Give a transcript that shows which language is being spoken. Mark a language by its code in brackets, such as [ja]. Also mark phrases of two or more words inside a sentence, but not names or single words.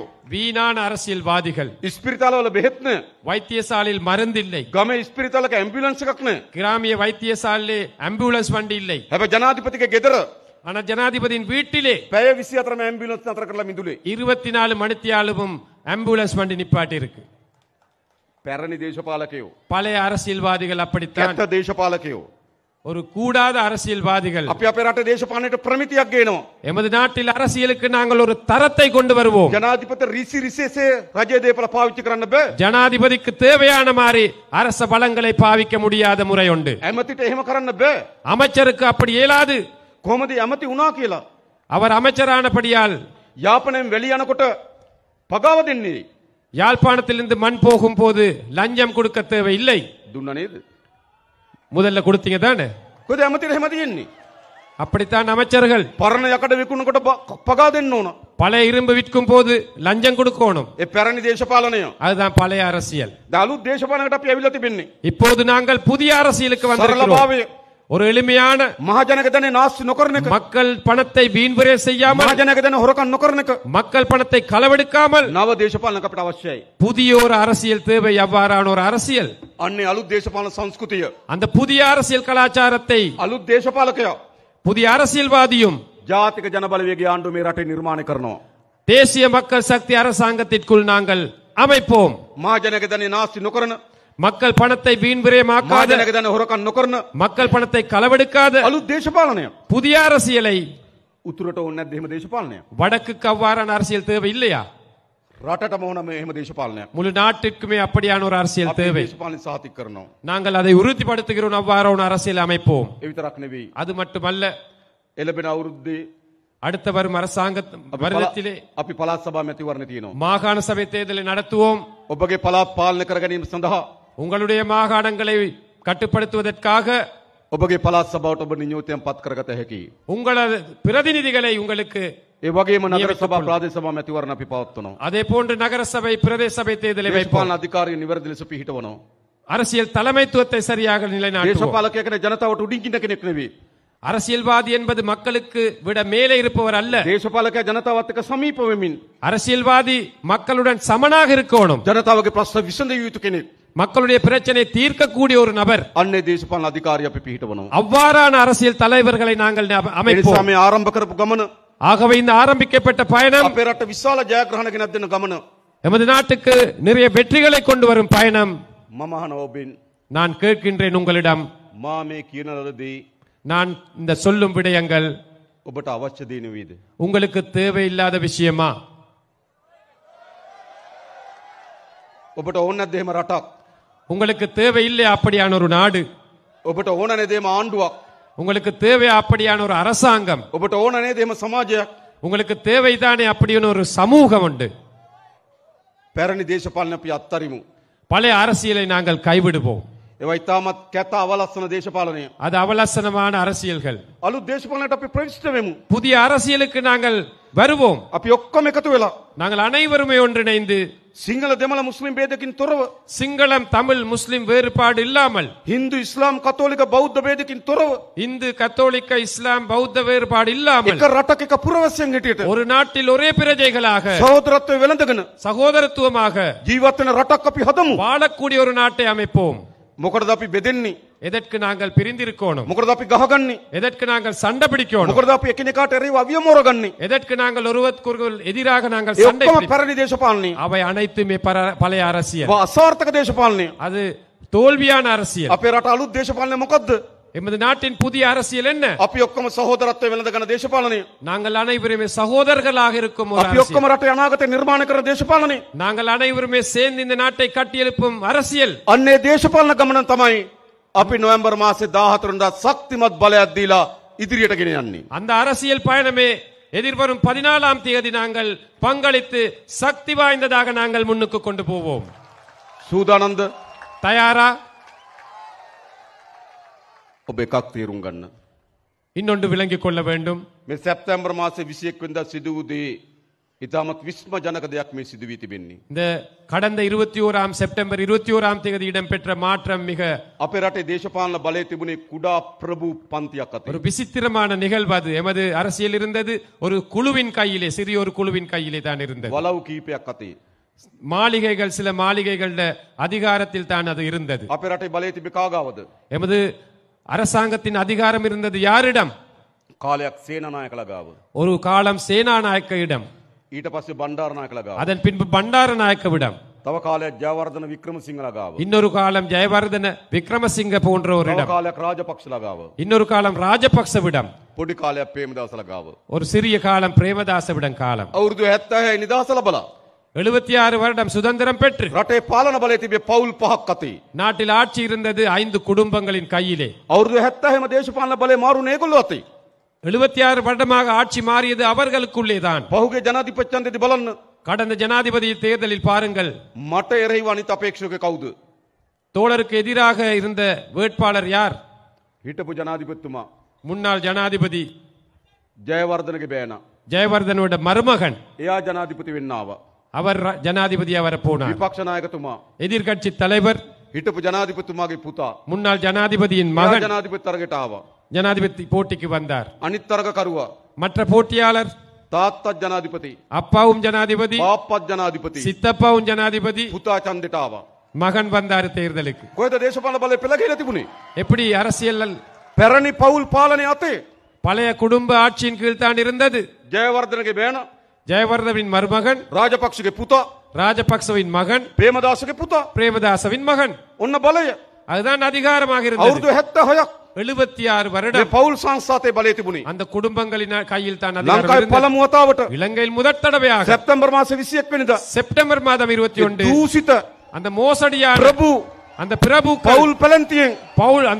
[ta] வீணான அரசியல்வாதிகள். [si] ඉස්පිරිතාලවල බෙහෙත් නැහැ. [ta] வைத்தியசாலையில் மருந்து இல்லை. [si] ගමේ ඉස්පිරිතාලක ඇම්බියුලන්ස් එකක් නැහැ. [ta] கிராமிய வைத்தியசாலையிலே ஆம்புலன்ஸ் வண்டி இல்லை. [si] හැබැයි ජනාධිපතිගේ ගෙදර [ta] ஆனா ஜனாதிபதியின் வீட்டிலே [si] පැය 24ම ඇම්බියුලන්ස් නතර කරලා මිදුලේ. [ta] 24 மணித்தியாலும் ஆம்புலன்ஸ் வண்டி நிப்பாட்டி இருக்கு. [si] පැරණි දේශපාලකයෝ [ta] பழைய அரசியல்வாதிகள் அப்படித்தான். [si] කැත දේශපාලකයෝ [ta] ஒரு கூடாத அரசியல்வாதிகள். [si] අපි අපේ රටේ දේශපාලනයට ප්‍රමිතියක් ගේනවා. [ta] எமது நாட்டில் அரசியலுக்கு நாங்கள் ஒரு தரத்தை கொண்டு வருவோம். [si] ජනාධිපති රිසි රිසෙසේ රජයේ දේපල පාවිච්චි කරන්න බෑ. [ta] ஜனாதிபதிக்கு தேவையான மாதிரி அரச பலங்களை பாவிக்க முடியாத முறை உண்டு. [si] ඇමතිට එහෙම කරන්න බෑ. [ta] அமைச்சருக்கு அப்படி இயலாது. [si] කොහොමද ඇමති වුණා කියලා? [ta] அவர் அமைச்சரானபடியால் [si] යාපනයෙන් වෙලි යනකොට පගාව දෙන්නේ. [ta] யாழ்ப்பாணத்திலிருந்து மண் போகும் போது லஞ்சம் கொடுக்க தேவையில்லை. [si] දුන්නා නේද? [ta] முதல்ல கொடுத்தீங்க தானே? [si] කොහෙද ඇමතිට එහෙම තියෙන්නේ? [ta] அப்படித்தான் அமைச்சர்கள். [si] පරණ යකඩ විකුණනකොට පගා දෙන්න ඕන. [ta] பழைய இரும்பு விற்கும் போது லஞ்சம் கொடுக்கணும். [si] ඒ පැරණි දේශපාලනය. [ta] அதுதான் பழைய அரசியல். [si] දැන් අලුත් දේශපාලනයකට අපි ඇවිල්ලා තිබෙන්නේ. [ta] இப்போது நாங்கள் புதிய அரசியலுக்கு வந்திருக்கிறோம். [si] සරලභාවය [ta] ஒரு எளிமையான [si] මහජනක ධනෙ නාස්ති නොකරන එක. [ta] மக்கள் பணத்தை வீண்விரை செய்யாமல் [si] මහජනක ධනෙ හොරකම් නොකරන එක. [ta] மக்கள் பணத்தை களவெடுக்காமல் [si] නව දේශපාලනයක් අපිට අවශ්‍යයි. [ta] புதிய ஒரு அரசியல் தேவை. அவ்வாறான ஒரு அரசியல், [si] අන්නේ අලුත් දේශපාලන සංස්කෘතිය. [ta] அந்த புதிய அரசியல் கலாச்சாரத்தை [si] අලුත් දේශපාලකයා [ta] புதிய அரசியல்வாதியும் [si] ජාතික ජනබලවේගයේ ආණ්ඩුව මේ රටේ නිර්මාණය කරනවා. [ta] தேசிய மக்கள் சக்தி அரசாங்கத்திற்குள் நாங்கள் அமைப்போம். [si] මහජනක ධනෙ නාස්ති නොකරන, [ta] மக்கள் பணத்தை வீண்விரயமாக்காத, [si] මහජනක ධනෙ හොරකම් නොකරන [ta] மக்கள் பணத்தை களவெடுக்காத [si] අලුත් දේශපාලනයක්. [ta] புதிய அரசியலை [si] උතුරට ඕනේ නැද්ද එහෙම දේශපාලනයක්? [ta] வடக்குக்கு அவ்வாறான அரசியல் தேவை இல்லையா? [si] රටටම ඕන මේ එහෙම දේශපාලනයක්. [ta] முழு நாட்டிற்குமே அப்படியான ஒரு அரசியல் [si] අපි [ta] தேவை. [si] දේශපාලන සාතික කරනවා. [ta] நாங்கள் அதை உறுதிப்படுத்துகிறோம். அவ்வாறான அரசியல் அமைப்போம். [si] ඒ විතරක් නෙවෙයි. [ta] அது மட்டுமல்ல, [si] එළබෙන අවුරුද්දේ [ta] அடுத்த வரும் அரசாங்க வருடத்திலே [si] අපි පළාත් සභා මැතිවරණ තියෙනවා. [ta] மாகாண சபை தேர்தலை நடத்துவோம். [si] ඔබගේ පළාත් පාලනය කර ගැනීම සඳහා [ta] உங்களுடைய மாகாணங்களை கட்டுப்படுத்துவதற்காக [si] ඔබගේ පළාත් සභාවට ඔබ නියෝජනයක් පත් කරගත හැකියි. [ta] உங்களது பிரதிநிதிகளை உங்களுக்கு, [si] ඒ වගේම නගර සභා ප්‍රාදේශ සභා මැතිවරණ අපි පවත්වනවා. [ta] அதே போன்று நகர சபை பிரதேச சபை தேர்தலை வைப்போம். [si] දේශපාලන අධිකාරිය නිවැරදි ලෙස පිහිටවනවා. [ta] அரசியல் தலைமைத்துவத்தை சரியாக நிலைநாட்டுவோம். [si] දේශපාලකයා කියන්නේ ජනතාවට උඩින් ඉන්න කෙනෙක් නෙවෙයි. [ta] அரசியல்வாதி என்பது மக்களுக்கு விட மேலே இருப்பவர் அல்ல. [si] දේශපාලකයා ජනතාවත් එක්ක සමීප වෙමින් [ta] அரசியல்வாதி மக்களுடன் சமனாக இருக்கணும். [si] ජනතාවගේ ප්‍රශ්න විසඳිය යුතු කෙනෙක්. [ta] மக்களுடைய பிரச்சனை தீர்க்கக்கூடிய ஒரு நபர். [si] අන්නේ දේශපාලන අධිකාරිය අපි පිහිටවනවා. [ta] அவ்வாறான அரசியல் தலைவர்களை நாங்கள் [si] ඒ නිසා [ta] அமைப்போம். [si] මේ ආරම්භ කරපු ගමන [ta] ஆகவே இந்த ஆரம்பிக்கப்பட்ட பயணம் [si] අපේ රට විශාල ජයග්‍රහණ ගෙනත් දෙන ගමන. [ta] எமது நாட்டுக்கு நிறைய வெற்றிகளை கொண்டு வரும் பயணம். [si] මම අහනවා ඔබෙන්, [ta] நான் கேட்கின்றேன் உங்களிடம், [si] මා මේ කියන ලදී [ta] நான் இந்த சொல்லும் விடயங்கள் [si] ඔබට අවශ්‍ය දේ නෙවෙයිද? [ta] உங்களுக்கு தேவையில்லாத விஷயமா? [si] ඔබට ඕන නැද්ද එහෙම රටක්? [ta] உங்களுக்கு தேவையில்லையா அப்படியான ஒரு நாடு? [si] ඔබට ඕන නේද එහෙම ආණ්ඩුවක්? [ta] உங்களுக்கு தேவையா அப்படியான ஒரு அரசாங்கம்? [si] ඔබට ඕන නේද එහෙම සමාජයක්? [ta] உங்களுக்கு தேவைதானே அப்படியான ஒரு சமூகம் உண்டு? [si] පැරණි දේශපාලන අපි අත්තරිමු. [ta] பழைய அரசியலை நாங்கள் கைவிடுவோம். [si] ඒවා ඉතාමත් කැත අවලස්සන දේශපාලනය. [ta] அது அவலட்சணமான அரசியல்கள். [si] අලුත් දේශපාලනයට අපි ප්‍රවිෂ්ඨ වෙමු. [ta] புதிய அரசியலுக்கு நாங்கள் வருவோம். [si] අපි ඔක්කොම එකතු වෙලා [ta] நாங்கள் அனைவருமே ஒன்றிணைந்து [si] සිංහල දෙමළ මුස්ලිම් ભેදකින් තොරව, [ta] சிங்களம் தமிழ் முஸ்லிம் வேறுபாடு இல்லாமல், [si] හින්දු ඉස්ලාම් කතෝලික බෞද්ධ ભેදකින් තොරව [ta] இந்து கத்தோலிக்க இஸ்லாம் பௌத்த வேறுபாடு இல்லாமல் [si] එක රටක එක පුරවැසියන් හිටියට [ta] ஒரு நாட்டில் ஒரே பிரஜைகளாக [si] සහෝදරත්වය වෙළඳගෙන [ta] சகோதரத்துவமாக [si] ජීවත් වෙන රටක් අපි හදමු. [ta] வாழக்கூடிய ஒரு நாட்டை அமைப்போம். [si] මොකටද අපි බෙදෙන්නේ? [ta] எதற்கு நாங்கள் பிரிந்திருக்கணும்? [si] මොකටද අපි ගහගන්නේ? [ta] எதற்கு நாங்கள் சண்டை பிடிக்கணும்? [si] මොකටද අපි එකිනෙකාට එරෙහිව අවියමෝරගන්නේ? [ta] எதற்கு நாங்கள் ஒருவருக்கொருவர் எதிராக நாங்கள் [si] ඒ [ta] சண்டை [si] ඔක්කොම [ta] பிடிப்போம்? [si] පැරණි දේශපාලනය. [ta] அவை அனைத்துமே பழைய அரசியல். [si] අසාර්ථක දේශපාලනය. [ta] அது தோல்வியான அரசியல். [si] අපේ රට අලුත් දේශපාලනය මොකද්ද? [ta] எமது நாட்டின் புதிய அரசியல் என்ன? [si] අපි ඔක්කොම සහෝදරත්වය වෙළඳගන්න දේශපාලනය. [ta] நாங்கள் அனைவருமே சகோதரர்களாக இருக்கும் ஒரு [si] අපි [ta] அரசியல். [si] ඔක්කොම රටේ අනාගතය නිර්මාණය කරන දේශපාලනය. [ta] நாங்கள் அனைவருமே சேர்ந்து இந்த நாட்டை கட்டியெழுப்பும் அரசியல். [si] අන්නේ දේශපාලන ගමන තමයි අපි නොවැම්බර් මාසේ 14 වෙනිදා ශක්තිමත් බලයක් දීලා ඉදිරියට ගෙන යන්නේ. [ta] அந்த அரசியல் பயணமே எதிர்வரும் 14ஆம் தேதி நாங்கள் பங்களித்து சக்தி வாய்ந்ததாக நாங்கள் முன்னுக்கு கொண்டு போவோம். [si] සූදානම්ද? [ta] தயாரா? [si] ඔබ එකක් තේරුම් ගන්න. [ta] இன்னொன்று விளங்கிக் கொள்ள வேண்டும். [si] මේ සැප්තැම්බර් මාසේ 21 වෙනිදා සිදු වූ දේ ඉතාමත් විස්මජනක දෙයක් මේ සිදු වී තිබෙන්නේ. [ta] இந்த கடந்த 21ஆம் செப்டம்பர் 21ஆம் தேதி இடம்பெற்ற மாற்றம் மிக [si] අපේ රටේ දේශපාලන බලය තිබුණේ කුඩා ප්‍රභූ පන්තියක් අතේ. [ta] ஒரு விசித்திரமான நிகழ்வு அது. எமது அரசியல் இருந்தது ஒரு குழுவின் கையிலே, சிறிய ஒரு குழுவின் கையிலே தான் இருந்தது. [si] වලව් කීපයක් අතේ. [ta] மாளிகைகள், சில மாளிகைகள அதிகாரத்தில் தான் அது இருந்தது. [si] අපේ රටේ බලය තිබේ කාගාවද? [ta] எமது அரசாங்கத்தின் அதிகாரம் இருந்தது யாரிடம்? [si] කාලයක් සේනානායකලා ගාව. [ta] ஒரு காலம் சேனாநாயக்கவிடம், [si] ඊට පස්සේ බණ්ඩාරනායකලා ගාව. [ta] அதன் பின்பு பண்டாரநாயக்கவிடம், [si] තව කාලයක් ජයවර්ධන වික්‍රමසිංහලා ගාව. [ta] இன்னொரு காலம் ஜெயவர்தன விக்ரமசிங்க போன்ற ஒரு [si] තව [ta] இடம், [si] කාලයක් රාජපක්ෂලා ගාව. [ta] இன்னொரு காலம் ராஜபக்சவிடம், [si] පොඩි කාලයක් ප්‍රේමදාසලා ගාව. [ta] ஒரு சிறிய காலம் பிரேமதாசவிடம் காலம். [si] අවුරුදු 76 නිදහස ලබලා [ta] 76 வருடம் சுதந்திரம் பெற்று [si] රටේ පාලන බලය තිබේ පවුල් පහක් අතේ. [ta] நாட்டில் ஆட்சி இருந்தது 5 குடும்பங்களின் கையிலே. [si] අවුරුදු 76ම දේශපාලන බලය මාරුනේ ඒගොල්ලෝ අතේ. [ta] 76 வருடமாக ஆட்சி மாறியது அவர்களுக்குள்ளே தான். [si] පහුගේ ජනාධිපති ඡන්දෙදි බලන්න. [ta] கடந்த ஜனாதிபதி தேர்தலில் பாருங்கள், [si] මට එරෙහිව අනිත් අපේක්ෂකයෙක් කවුද? [ta] தோழருக்கு எதிராக இருந்த வேட்பாளர் யார்? [si] හිටපු ජනාධිපතිතුමා [ta] முன்னாள் ஜனாதிபதி [si] ජයවර්ධනගේ බෑනා. [ta] ஜெயவர்தனோட மருமகன். [si] එයා ජනාධිපති වෙන්න ආවා. [ta] அவர் ஜனாதிபதியா வர போனார். [si] විපක්ෂ නායකතුමා [ta] எதிர்கட்சி தலைவர் [si] හිටපු ජනාධිපතිතුමාගේ පුතා [ta] முன்னாள் ஜனாதிபதியின் [si] මහා [ta] மகன் [si] ජනාධිපති තරගයට ආවා. [ta] ஜனாதிபதி போட்டிக்கு வந்தார். [si] අනිත් තරගකරුවා [ta] மற்ற போட்டியாளர் [si] තාත්තත් ජනාධිපති [ta] அப்பாவும் ஜனாதிபதி, [si] බාප්පත් ජනාධිපති [ta] சித்தப்பாவும் ஜனாதிபதி, [si] පුතා ඡන්දෙට ආවා. [ta] மகன் வந்தார் தேர்தலுக்கு. [si] කොහෙද දේශපාලන බලය පෙළගිලා තිබුණේ? [ta] எப்படி அரசியல் [si] පැරණි පවුල් පාලනය අතේ [ta] பழைய குடும்ப ஆட்சியின் கீழ் தான் இருந்தது. [si] ජයවර්ධනගේ බෑන [ta] ஜெயவர்தவின் மருமகன், [si] රාජපක්ෂගේ පුතා [ta] ராஜபக்சவின் மகன், [si] ප්‍රේමදාසගේ පුතා [ta] பிரேமதாசவின் மகன். [si] ඔන්න බලය [ta] அதுதான் அதிகாரமாக இருந்தது. [si] අවුරුදු 76ක් [ta] 76 [si] මේ [ta] வருடம் [si] පවුල් සංස්ථාතේ බලය තිබුණේ. [ta] அந்த குடும்பங்களின் கையில் தான் அதிகாரம் [si] ලංකාවේ [ta] இருந்தது. [si] පළමු වතාවට [ta] இலங்கையில் முதற் தடவையாக [si] සැප්තැම්බර් මාසේ 21 වෙනිදා [ta] செப்டம்பர் மாதம் 21 [si] දූෂිත [ta] அந்த மோசடியான [si] ප්‍රභු [ta] அந்த பிரபு [si] පවුල් පැලැන්තියෙන් [ta] பவுல் அந்த